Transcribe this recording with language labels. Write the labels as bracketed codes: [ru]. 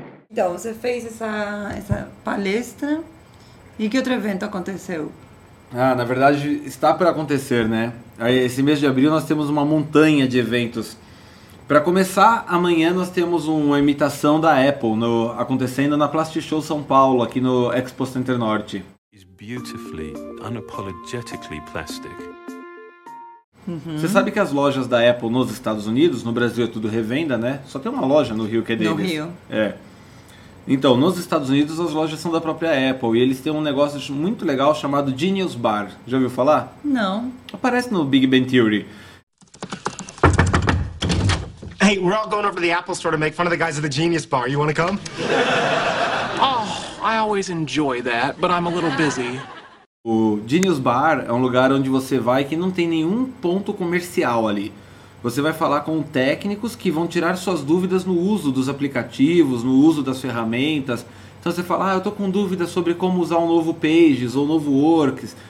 [pt] Então, você fez essa palestra. E que outro evento aconteceu? Ah, na verdade, está para acontecer, né? Esse mês de abril nós temos uma montanha de eventos. Para começar, amanhã nós temos uma imitação da Apple acontecendo na Plastic Show São Paulo, aqui no Expo Center Norte. [en] It's beautifully, unapologetically plastic. Uhum. [pt] Você sabe que as lojas da Apple nos Estados Unidos, no Brasil é tudo revenda, né? Só tem uma loja no Rio que é deles. No Rio. É. Então, nos Estados Unidos as lojas são da própria Apple e eles têm um negócio muito legal chamado Genius Bar. Já ouviu falar? Não. Aparece no Big Bang Theory. [en] Hey, we're all going over to the Apple Store to make fun of the guys at the Genius Bar. You want to come? Oh, I always enjoy that, but I'm a little busy. [pt] O Genius Bar é um lugar onde você vai que não tem nenhum ponto comercial ali. Você vai falar com técnicos que vão tirar suas dúvidas no uso dos aplicativos, no uso das ferramentas. Então você fala, ah, eu tô com dúvidas sobre como usar um novo Pages ou um novo Works.